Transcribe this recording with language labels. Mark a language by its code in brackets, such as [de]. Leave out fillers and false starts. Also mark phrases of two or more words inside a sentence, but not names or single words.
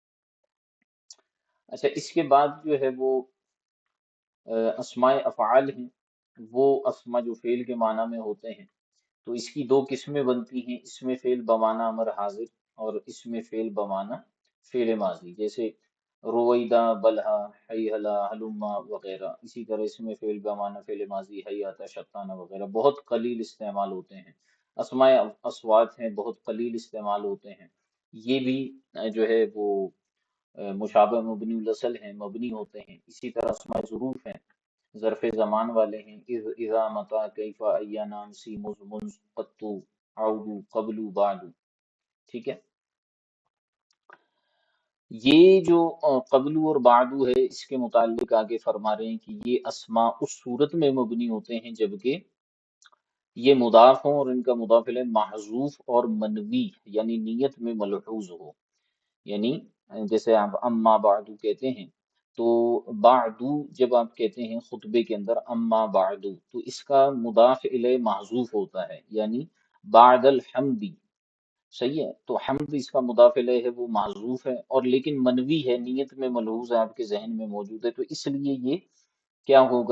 [ur] اچھا، اس کے بعد جو ہے وہ اسماء افعال ہیں، وہ اسماء جو فعل کے معنی میں ہوتے ہیں، تو اس کی دو قسمیں بنتی ہیں، اس میں فعل بمعنی امر حاضر، اور اس میں فعل بمعنی فعل ماضی، جیسے [ar] رویدہ، بلہا، حیہلا، ہلما [ur] وغیرہ۔ اسی طرح اس میں فعل بمعنی فعل ماضی [ar] حیاتا، شتانا [ur] وغیرہ بہت قلیل استعمال ہوتے ہیں۔ اسماء اصوات ہیں، بہت قلیل استعمال ہوتے ہیں، یہ بھی جو ہے وہ مشابہ مبنی الاصل ہیں، مبنی ہوتے ہیں۔ اسی طرح اسماء ظروف ہیں، ظرف زمان والے ہیں، [ar] اذ، اذا، متا، کیفا، ایانا، امسی، مز، منز، قطو، عودو، قبلو، بعدو، [ur] ٹھیک ہے۔ یہ جو قبلو اور بعدو ہے، اس کے متعلق آگے فرما رہے ہیں کہ یہ اسماء اس صورت میں مبنی ہوتے ہیں جبکہ یہ مضاف ہوں اور ان کا مضاف الیہ محذوف اور منوی یعنی نیت میں ملحوظ ہو، یعنی جیسے آپ [ar] اما بعدو [ur] کہتے ہیں، تو بعدو جب آپ کہتے ہیں خطبے کے اندر [ar] اما بعدو، [ur] تو اس کا مضاف الیہ محذوف ہوتا ہے، یعنی [ar] بعد الحمد، [ur] صحیح ہے، تو حمد اس کا مضاف الیہ ہے وہ محذوف ہے، اور لیکن منوی ہے، نیت میں ملحوظ ہے، آپ کے ذہن میں موجود ہے، تو اس لیے یہ کیا ہوگا؟